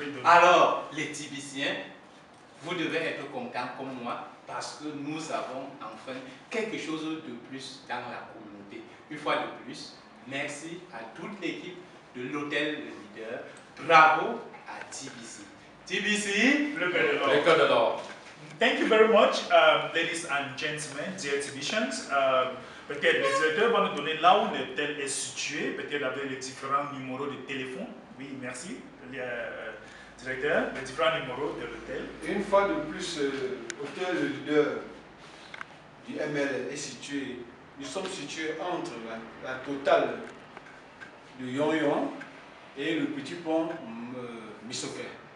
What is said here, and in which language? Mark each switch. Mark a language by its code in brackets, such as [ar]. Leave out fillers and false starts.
[fr] Alors, les Tibiciens, vous devez être contents comme moi parce que nous avons enfin quelque chose de plus dans la communauté. Une fois de plus, merci à toute l'équipe de l'hôtel Le Leader. Bravo à TBC. TBC, Le Cœur de Le Cœur de l'Or. [en] Thank you very much, ladies and gentlemen, dear exhibitions. [fr] Peut-être le directeur va nous donner là où l'hôtel est situé, peut-être avec les différents numéros de téléphone. Oui, merci, directeur, les différents numéros de l'hôtel. Une fois de plus, l'hôtel Le Leader du ML est situé, nous sommes situés entre la totale de Yon et le petit pont Missoké.